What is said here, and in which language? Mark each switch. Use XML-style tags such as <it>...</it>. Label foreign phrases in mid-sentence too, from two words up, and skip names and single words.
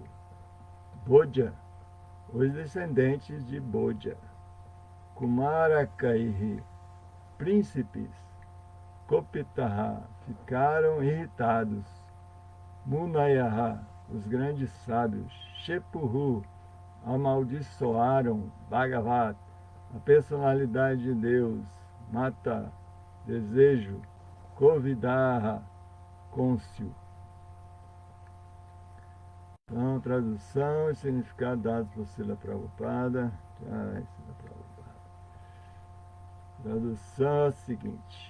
<pt>Bodhya, os descendentes de Bodhya. Kumarakaihi, príncipes. Kopitaha, ficaram irritados. Munayaha, os grandes sábios. Shepuru, amaldiçoaram. Bhagavat, a personalidade de Deus. Mata, desejo. Kovidaha, côncio. Então, tradução e significado dados por Srila Prabhupada. Tradução é a seguinte.</pt>